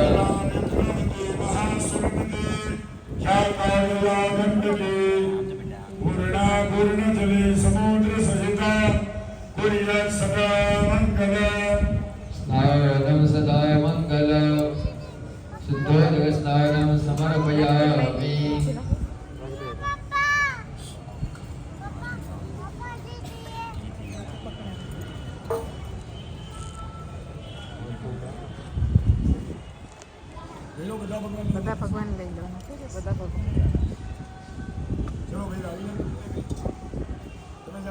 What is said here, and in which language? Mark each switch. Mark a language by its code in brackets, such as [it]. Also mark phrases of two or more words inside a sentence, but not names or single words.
[sa] पूर्णजले समुद्र सहिता कुर्यात् सदा मंगल. स्नानं सदाय मंगल शुद्धोदक स्नानं समर्पयामि. [gu] બધા ભગવાન લઈ લો, બધા ભગવાન. ચલો ભાઈ આવી તમે જાઓ.